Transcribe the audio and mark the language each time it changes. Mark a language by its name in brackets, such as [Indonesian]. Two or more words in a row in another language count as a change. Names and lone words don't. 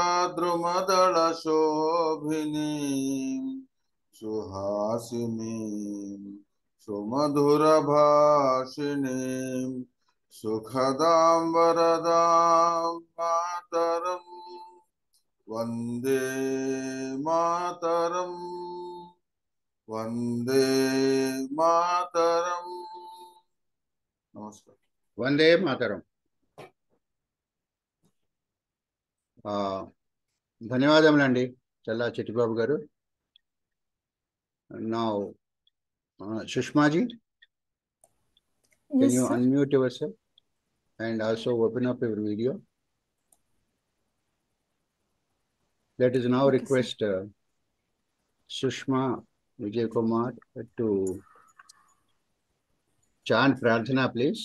[Sanskrit] द्रुमदल शोभिनी सुहासिनी सुमधुर भाषिणी सुखदाम् वरदाम् मातरम् वन्दे मातरम् वन्दे मातरम्. Namaskar. वन्दे मातरम्. [Telugu] ధన్యవాదములండి చల్లా చిట్టిబాబు గారు. [English] Now Sushmaji, can you unmute yourself and also open up your video? Let us now request Sushma Vijay Kumar to chant Prarthana, please.